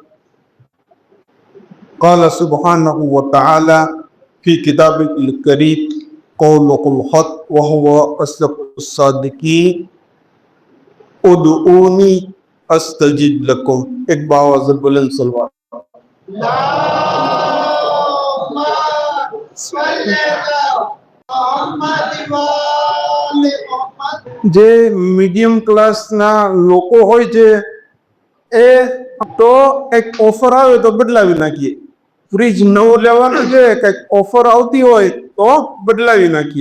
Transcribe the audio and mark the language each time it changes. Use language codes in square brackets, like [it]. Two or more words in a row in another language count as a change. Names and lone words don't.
[ar] قال سبحانه وتعالى في كتابه الكريم قوله الحق وهو أصدق الصادقين ادعوني أستجب لكم. [ur] ایک باآواز بلند صلوات. [gu] જે [en] medium class [gu] લોકો હોય છે એ તો એક ઓફર આવે તો બદલાવી નાખીએ, ફ્રીજ નવો લેવાનો છે કંઈક ઓફર આવતી હોય તો બદલાવી નાખીએ।